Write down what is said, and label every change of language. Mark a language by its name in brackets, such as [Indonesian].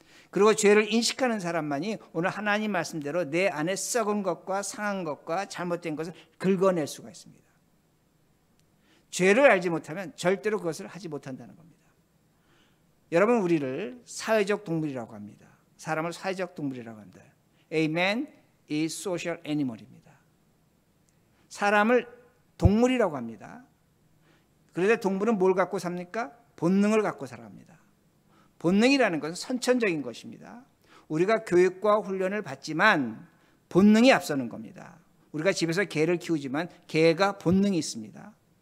[Korean] 그리고 죄를 인식하는 사람만이 오늘 하나님 말씀대로 내 안에 썩은 것과 상한 것과 잘못된 것을 긁어낼 수가 있습니다. 죄를 알지 못하면 절대로 그것을 하지 못한다는 겁니다. 여러분, 우리를 사회적 동물이라고 합니다. 사람을 사회적 동물이라고 합니다. [English] A man is social animal입니다. [Korean] 사람을 동물이라고 합니다. 그런데 동물은 뭘 갖고 삽니까? 본능을 갖고 살아갑니다. 본능이라는 것은 선천적인 것입니다. 우리가 교육과 훈련을 받지만 본능이 앞서는 겁니다. 우리가 집에서 개를 키우지만 개가 본능이 있습니다.